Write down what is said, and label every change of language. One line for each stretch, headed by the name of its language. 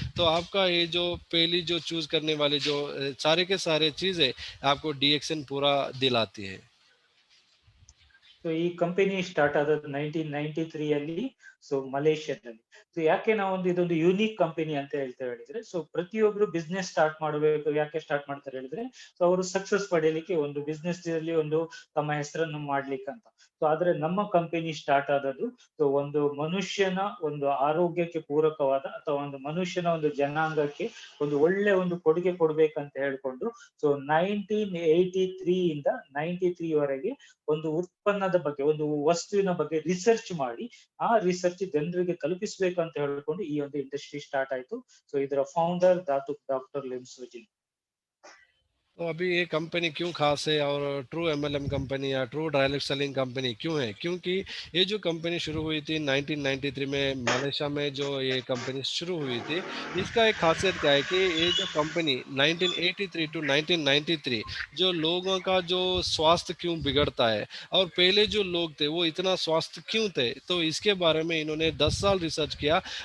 Hindi: तो आपका ये जो पहली जो चूज़ करने वाली जो सारे के सारे चीज़ें आपको DXN पूरा दिलाती है।
Kannada: ಸೊ ಈ ಕಂಪನಿ ಸ್ಟಾರ್ಟ್ ಆದದ್ದು 1993 ಅಲ್ಲಿ, ಸೊ ಮಲೇಷ್ಯಾದಲ್ಲಿ. ಸೊ ಯಾಕೆ ನಾವೊಂದು ಇದೊಂದು ಯೂನಿಕ್ ಕಂಪನಿ ಅಂತ ಹೇಳ್ತೇವೆ ಹೇಳಿದ್ರೆ, ಸೊ ಪ್ರತಿಯೊಬ್ರು ಬಿಸ್ನೆಸ್ ಸ್ಟಾರ್ಟ್ ಮಾಡಬೇಕು. ಯಾಕೆ ಸ್ಟಾರ್ಟ್ ಮಾಡ್ತಾರೆ ಹೇಳಿದ್ರೆ ಸೊ ಅವರು ಸಕ್ಸಸ್ ಪಡೆಯಲಿಕ್ಕೆ, ಒಂದು ಬಿಸ್ನೆಸ್ ಅಲ್ಲಿ ಒಂದು ತಮ್ಮ ಹೆಸರನ್ನು ಮಾಡ್ಲಿಕ್ಕೆ ಅಂತ. ಸೊ ಆದ್ರೆ ನಮ್ಮ ಕಂಪನಿ ಸ್ಟಾರ್ಟ್ ಆದದ್ದು ಸೊ ಒಂದು ಮನುಷ್ಯನ ಒಂದು ಆರೋಗ್ಯಕ್ಕೆ ಪೂರಕವಾದ ಅಥವಾ ಒಂದು ಮನುಷ್ಯನ ಒಂದು ಜನಾಂಗಕ್ಕೆ ಒಂದು ಒಳ್ಳೆ ಒಂದು ಕೊಡುಗೆ ಕೊಡ್ಬೇಕಂತ ಹೇಳ್ಕೊಂಡು ಸೊ 1983 ಇಂದ 93 ವರೆಗೆ ಒಂದು ಉತ್ಪನ್ನದ ಬಗ್ಗೆ, ಒಂದು ವಸ್ತುವಿನ ಬಗ್ಗೆ ರಿಸರ್ಚ್ ಮಾಡಿ ಆ ರಿಸರ್ಚ್ ಜನರಿಗೆ ತಲುಪಿಸ್ಬೇಕಂತ ಹೇಳ್ಕೊಂಡು ಈ ಒಂದು ಇಂಡಸ್ಟ್ರಿ ಸ್ಟಾರ್ಟ್ ಆಯ್ತು. ಸೊ ಇದರ ಫೌಂಡರ್ ಡಾಕ್ಟರ್ ಲಿಮ್ ಸೋಜಿನ್.
Hindi: तो अभी ये कंपनी क्यों खास है और ट्रू एमएलएम कंपनी या ट्रू डायरेक्ट सेलिंग कंपनी क्यों है? क्योंकि ये जो कंपनी शुरू हुई थी 1993 में मलेशिया में, जो ये कंपनी शुरू हुई थी, इसका एक खासियत क्या है कि ये जो कंपनी 1983 टू 1993 जो लोगों का जो स्वास्थ्य क्यों बिगड़ता है और पहले जो लोग थे वो इतना स्वास्थ्य क्यों थे, तो इसके बारे में इन्होंने 10 साल रिसर्च किया।